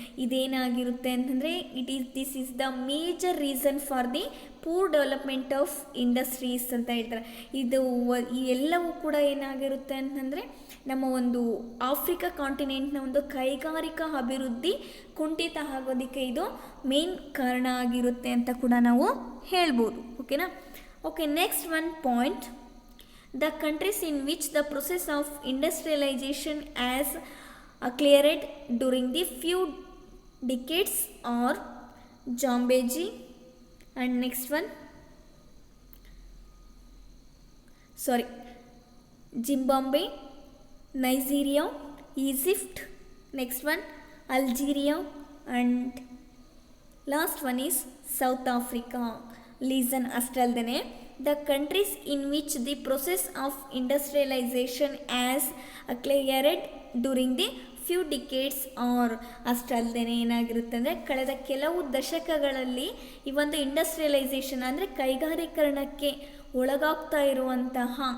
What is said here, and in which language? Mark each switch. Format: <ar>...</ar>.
<kn>ಇದೇನಾಗಿರುತ್ತೆ ಅಂತಂದರೆ</kn> <en>this is the major reason for the poor development of industries</en> <kn>ಅಂತ ಹೇಳ್ತಾರೆ. ಇದು ಈ ಎಲ್ಲವೂ ಕೂಡ ಏನಾಗಿರುತ್ತೆ ಅಂತಂದರೆ ನಮ್ಮ ಒಂದು ಆಫ್ರಿಕಾ ಕಾಂಟಿನೆಂಟ್ನ ಒಂದು ಕೈಗಾರಿಕಾ ಅಭಿವೃದ್ಧಿ ಕುಂಠಿತ ಆಗೋದಕ್ಕೆ ಇದು ಮೇನ್ ಕಾರಣ ಆಗಿರುತ್ತೆ ಅಂತ ಕೂಡ ನಾವು ಹೇಳ್ಬೋದು.</kn> <en>ಓಕೆನಾ? Okay, next one point. The countries in which the process of industrialization has cleared during the few decades are Zambezi, and next one, Zimbabwe, Nigeria, Egypt, next one Algeria, and last one is South Africa. Listen,</en> <kn>ಅಷ್ಟಲ್ದೇ</kn> <en>the countries in which the process of industrialization has cleared during the few decades</en> <kn>or ಅಷ್ಟಲ್ದೇ ಏನಾಗಿರುತ್ತೆ ಅಂದರೆ ಕಳೆದ ಕೆಲವು ದಶಕಗಳಲ್ಲಿ ಈ ಒಂದು industrialisation ಅಂದರೆ ಕೈಗಾರೀಕರಣಕ್ಕೆ ಒಳಗಾಗ್ತಾ ಇರುವಂತಹ</kn>